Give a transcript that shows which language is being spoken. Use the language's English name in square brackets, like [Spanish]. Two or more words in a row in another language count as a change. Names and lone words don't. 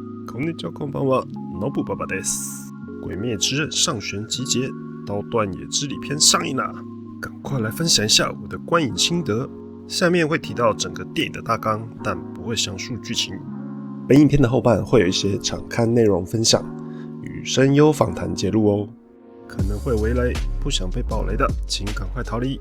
[Japanese] こんにちは、こんばんは，ノブ爸爸です。 [Chinese] 鬼灭之刃上弦集结，刀断野之里篇上映啦！赶快来分享一下我的观影心得。下面会提到整个电影的大纲，但不会详述剧情。本影片的后半会有一些场刊内容分享与声优访谈揭露哦，可能会微雷，不想被爆雷的，请赶快逃离。